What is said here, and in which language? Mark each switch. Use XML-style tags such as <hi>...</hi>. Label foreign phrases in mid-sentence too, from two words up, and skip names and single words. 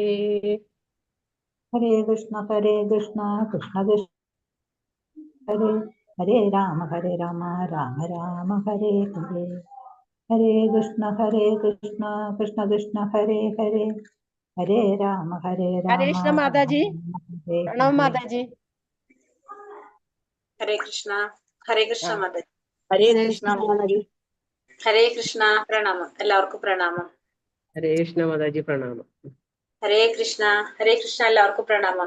<sa>हरे कृष्ण कृष्ण कृष्ण हरे. हरे राम राम हरे हरे. हरे कृष्ण कृष्ण हरे हरे. हरे राम हरे कृष्ण</sa> <ml>മാതാജി. പ്രണവ് മാതാജി.</ml> <sa>हरे कृष्ण</sa> <ml>മാതാജി.</ml> <sa>हरे कृष्ण हरे कृष्ण</sa> <ml>പ്രണാമം. എല്ലാവർക്കും പ്രണാമം.</ml> <sa>हरे कृष्ण</sa> <ml>മാതാജി പ്രണാമം.</ml> <sa>हरे कृष्ण</sa> <ml>എല്ലാവർക്കും പ്രണാമം.</ml>